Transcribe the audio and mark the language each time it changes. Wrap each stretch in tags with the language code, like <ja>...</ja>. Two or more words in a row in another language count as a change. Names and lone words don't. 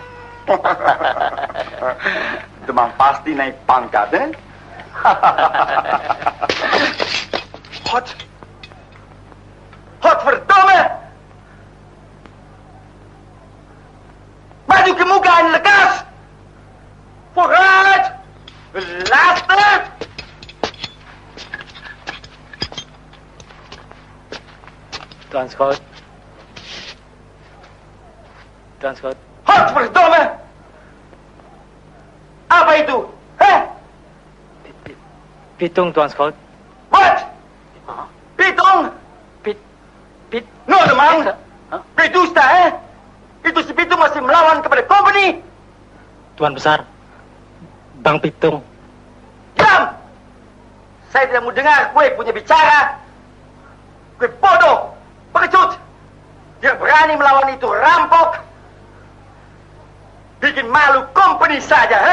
<id>Demang pasti naik pangkat eh?</id> <nl>Hot verdomme!</nl> <id>Maju ke muka en lekas!</id> <nl>Vooruit! Laatste!</nl> <id>Tuan Scout. Tuan Scout.</id> <nl>Hot verdomme!</nl> <id>Apa itu? Heh? Pitung Tuan Scout.</id> <nl>Wat?</nl> <id>Pitung? No, Demang. Pidusta, eh? Itu si Pitung masih melawan kepada company. Tuan Besar. Bang Pitung. Diam! Saya tidak mau dengar gue punya bicara. Gue bodoh, pengecut. Dia berani melawan itu rampok. Bikin malu company saja, eh?</id>